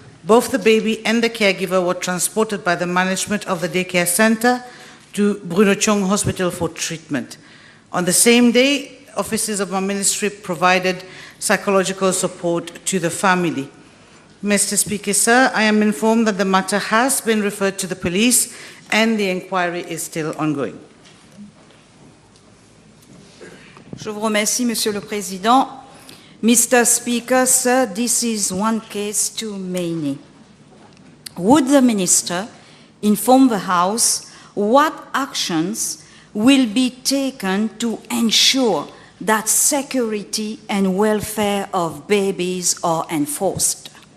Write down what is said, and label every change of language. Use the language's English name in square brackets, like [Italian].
[English] Both the baby and the caregiver were transported by the management of the daycare center to Bruno Chung Hospital for treatment. On the same day, officers of my ministry provided psychological support to the family. Mr. Speaker, sir, I am informed that the matter has been referred to the police and the inquiry is still ongoing. [French] Je vous remercie, Monsieur le Président. [English] Mr. Speaker, sir, this is one case too many. Would the Minister inform the House what actions will be taken to ensure that security and welfare of babies are enforced?